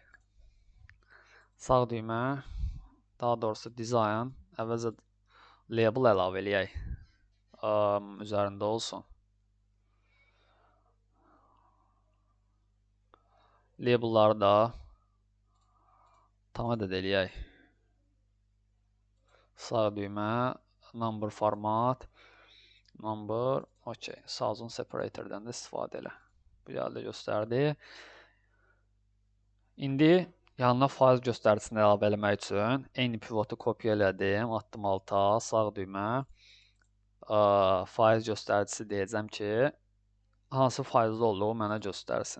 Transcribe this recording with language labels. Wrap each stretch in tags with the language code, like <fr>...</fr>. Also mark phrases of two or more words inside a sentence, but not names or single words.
<az>Sağ düymə, daha doğrusu design, əvvəlcə label əlavə eləyək. Üzərində olsun. Labelları da tam edəd eləyək. Sağ düymə,</az> <en>number format, number,</en> <az>OK, Sazon separator'dan da istifadə elə. Bu gəldi, göstərdi. İndi yanına faiz göstəricisini əlavə eləmək üçün eyni pivotu kopya elədim, atdım alta, sağ düymə, faiz göstəricisi deyəcəm ki, hansı faizli olduğu mənə göstərsin.</az>